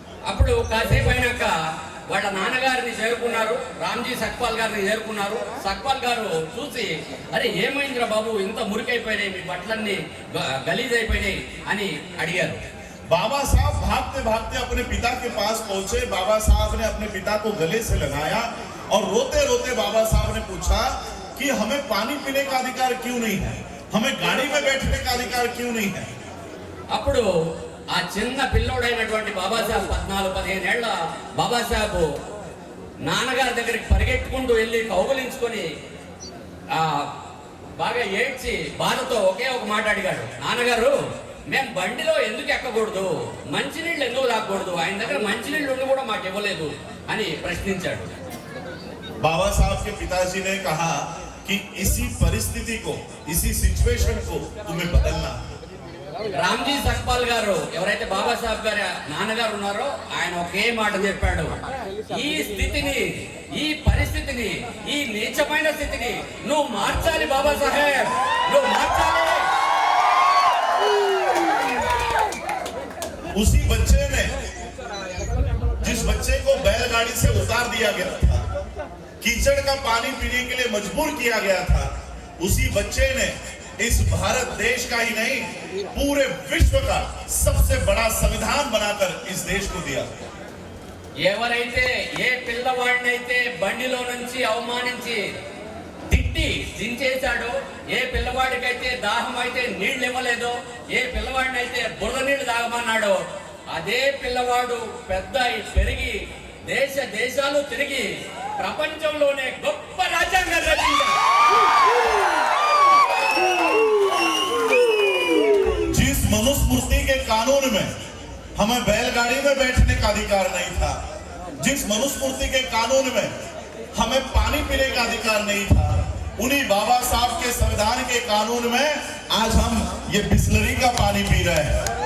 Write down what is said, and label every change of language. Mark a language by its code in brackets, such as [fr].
[te] అప్పుడు కాసేపు అయినాక వాళ్ళ నాన్నగారిని చేరుకున్నారు, రామ్జీ సక్పాల్ గారిని చేరుకున్నారు. సక్పాల్ గారు చూసి, అరే ఏమైందిరా బాబు, ఇంత మురికైపోయినాయి, మీ బట్టలన్నీ గలీజ్ అయిపోయినాయి అని అడిగారు. [hi] बाबा साहब भागते भागते अपने पिता के पास पहुंचे। बाबा साहब ने अपने पिता को गले से लगाया और रोते रोते बाबा साहब ने पूछा कि हमें पानी पीने का अधिकार क्यों नहीं है, हमें गाड़ी में बैठने का अधिकार क्यों नहीं है। [te] అప్పుడు ఆ చిన్న పిల్లోడైనటువంటి బాబాసాహెబ్ 14-15 ఏళ్ల బాబాసాహెబ్ నాన్నగారి దగ్గరికి పరిగెట్టుకుంటూ వెళ్ళి కౌగులించుకొని బాగా ఏడ్చి బాధతో ఒకే ఒక మాట అడిగాడు, నాన్నగారు మేము బండిలో ఎందుకు ఎక్కకూడదు, మంచినీళ్ళు ఎందుకు తాగకూడదు, ఆయన దగ్గర మంచినీళ్ళు ఉండి కూడా మాకు ఇవ్వలేదు అని ప్రశ్నించాడు. [hi] बाबा साहब के पिताजी ने कहा कि इसी परिस्थिति को, इसी सिचुएशन को तुम्हें बदलना। [te] రామ్జీ సక్పాల్ గారు ఎవరైతే బాబాసాహెబ్ గారి నాన్నగారు ఉన్నారో ఆయన ఒకే మాట చెప్పాడు, ఈ స్థితిని, ఈ పరిస్థితిని, ఈ నీచమైన స్థితిని నువ్వు మార్చాలి బాబాసాహెబ్, నువ్వు మార్చాలి. [hi] उसी बच्चे ने, जिस बच्चे को बैलगाड़ी से उतार दिया गया था, कीचड़ का पानी पीने के लिए मजबूर किया गया था, उसी बच्चे ने इस भारत देश का ही नहीं पूरे विश्व का सबसे बड़ा संविधान बनाकर इस देश को दिया। [te] ఎవరైతే ఏ పిల్లవాడినైతే బండిలో నుంచి అవమానించి తిట్టి దించేశాడో, ఏ పిల్లవాడికైతే దాహం అయితే నీళ్లు ఇవ్వలేదో, ఏ పిల్లవాడినైతే బురద నీళ్లు తాగమన్నాడో, అదే పిల్లవాడు పెద్ద పెరిగి దేశాలు తిరిగి ప్రపంచంలోనే గొప్ప రాజ్యాంగం రచించాడు. [hi] जिस मनुस्मृति के कानून में हमें बैलगाड़ी में बैठने का अधिकार नहीं था, जिस मनुस्मृति के कानून में हमें पानी पीने का अधिकार नहीं था, उन्हीं बाबा साहब के संविधान के कानून में आज हम ये बिस्लरी का पानी पी रहे हैं।